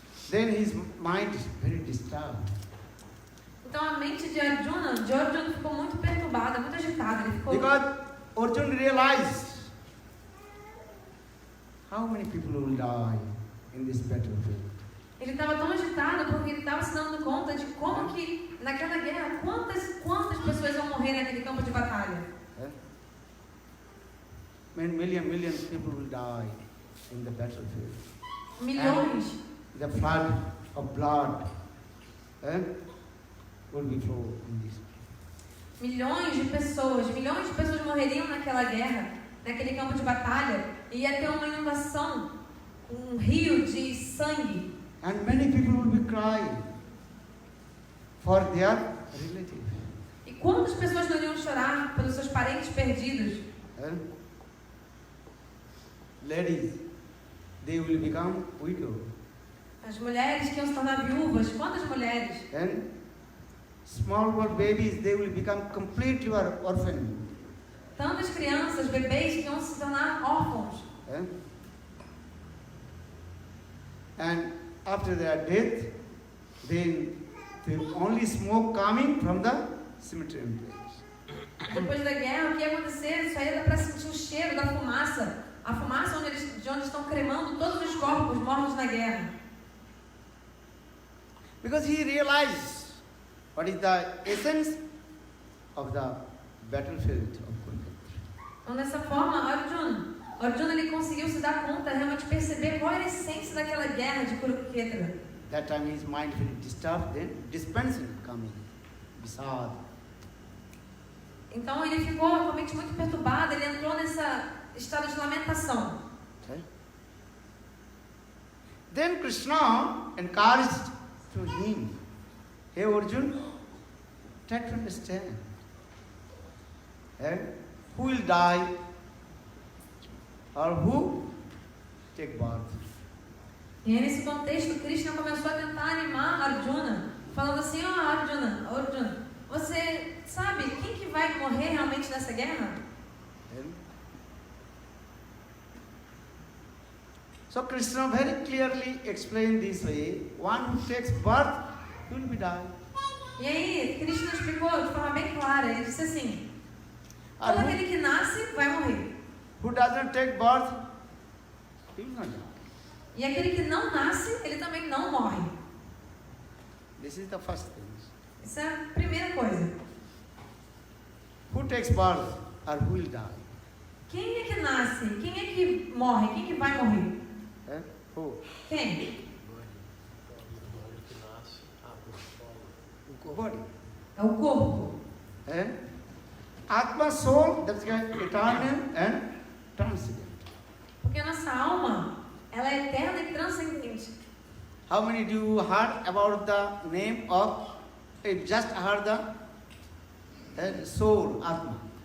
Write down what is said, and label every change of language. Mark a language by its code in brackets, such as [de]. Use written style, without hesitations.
[en] Then his mind is very disturbed. [pt] Então a mente de Arjuna ficou muito perturbada, muito agitada. Ele ficou... [en] Because Arjuna realized how many people will die in this battlefield. [pt] Ele estava tão agitado porque ele estava se dando conta de como que naquela guerra, quantas pessoas vão morrer naquele campo de batalha. [en] Millions people will die in the battlefield. [pt] Milhões. [en] And the flood of blood will be flowed in this. [pt] Milhões de pessoas morreriam naquela guerra, naquele campo de batalha, e ia ter uma inundação, um rio de sangue. [en] And many people will be crying for their relatives. [pt] E quantas pessoas não iriam chorar pelos seus parentes perdidos? [en] Ladies, they will become widows. [pt] As mulheres que iam se tornar viúvas, quantas mulheres? [en] And small babies, they will become completely orphans. [pt] Tantas crianças, bebês que iam se tornar órfãos. [en] And after their death, then the only smoke coming from the cemetery place. [pt] Depois da guerra, o que ia acontecer? Só ia dar para sentir o cheiro da fumaça. A fumaça de onde estão cremando todos os corpos mortos na guerra. [en] Because he realized what is the essence of the battlefield of Kurukshetra. [pt] Então, dessa forma, Arjuna ele conseguiu se dar conta, realmente perceber qual era a essência daquela guerra de Kurukshetra. [en] That time his mind very disturbed, then dispensing coming, Visad. [pt] Então ele ficou com a mente muito perturbada, ele entrou nesse estado de lamentação. [en] Okay. Then Krishna encouraged to him, "Hey Arjuna, try to understand. Who will die or who take birth?" [pt] E aí, nesse contexto, Krishna começou a tentar animar Arjuna, falando assim: Arjuna, você sabe quem que vai morrer realmente nessa guerra? [en] So Krishna very clearly explained this way: one who takes birth will be die. [pt] E aí, Krishna explicou de forma bem clara. Ele disse assim: todo aquele que nasce vai morrer. [en] Who doesn't take birth, he will not die. [pt] E aquele que não nasce, ele também não morre. [en] This is the first thing. [pt] Essa é a primeira coisa. [en] Who takes birth or who will die? [pt] Quem é que nasce? Quem é que morre? Quem que vai morrer? [en] Who? [pt] Quem? [en] O body. [pt] É o corpo. [en] Atma, soul, that's eternal and transcendent. [pt] Porque a nossa alma, ela é eterna e transcendente. [en] How many do you heard about the name of, just heard the soul, Atma?